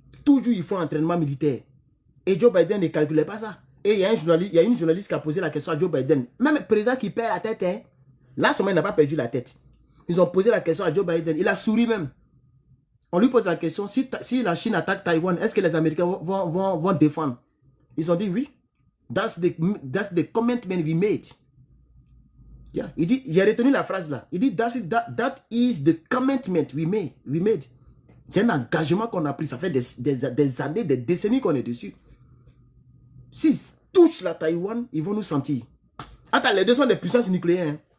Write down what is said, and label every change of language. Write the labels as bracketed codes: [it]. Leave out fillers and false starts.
[fr] Toujours, ils font un entraînement militaire. Et Joe Biden ne calculait pas ça. Et il y a une journaliste qui a posé la question à Joe Biden. Même le président qui perd la tête, hein, là, seulement, il n'a pas perdu la tête. Ils ont posé la question à Joe Biden. Il a souri même. On lui pose la question, si la Chine attaque Taïwan, est-ce que les Américains vont défendre? Ils ont dit oui. [en] That's the commitment we made. Yeah. [fr] Il dit, j'ai retenu la phrase là. Il dit, [en] that is the commitment we made. [fr] C'est un engagement qu'on a pris. Ça fait des années, des décennies qu'on est dessus. S'ils touchent la Taïwan, ils vont nous sentir. Attends, les deux sont des puissances nucléaires. Hein.